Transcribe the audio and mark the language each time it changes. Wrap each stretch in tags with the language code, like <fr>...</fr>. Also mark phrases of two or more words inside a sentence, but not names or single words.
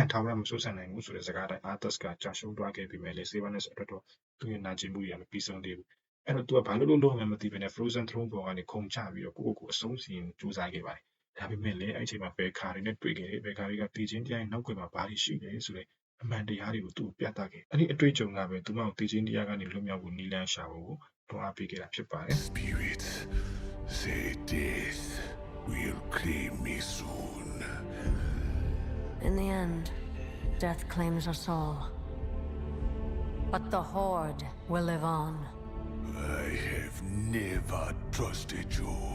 <my>ထာဝရမစိုးစံနိုင်ဘူးဆိုတဲ့စကားတိုင်း Arthur ကကြာရှုံးသွားခဲ့ပြီမဲ့လေ Sylvanas အတွက်တော့သူ့ရဲ့နာကျင်မှုတွေကမပြီးဆုံးသေးဘူးအဲ့တော့သူကဘာလို့ရမယ်မသိဘဲနဲ့ Frozen Throne ပေါ်ကနေခုန်ချပြီးတော့ကိုယ့်ကိုယ်အဆုံးစီရင်စူးစမ်းခဲ့ပါတယ်ဒါပေမဲ့လည်းအဲ့ဒီအချိန်မှာဘယ်ခါတွေနဲ့တွေ့ခဲ့တယ်ဘယ်ခါတွေကတည်ခြင်းတရားရဲ့နောက်ွယ်မှာဘာတွေရှိတယ်ဆိုတဲ့အမှန်တရားတွေကိုသူ့ကိုပြသခဲ့အဲ့ဒီအတွေ့အကြုံကပဲသူမကိုတည်ခြင်းတရားကနေလွတ်မြောက်ဖို့နည်းလမ်းရှာဖို့တွန်းအားပေးခဲ့တာဖြစ်ပါတယ်</my> <en>Spirits say death will claim me soon. In the end, death claims us all. But the Horde will live on. I have never trusted you.</en>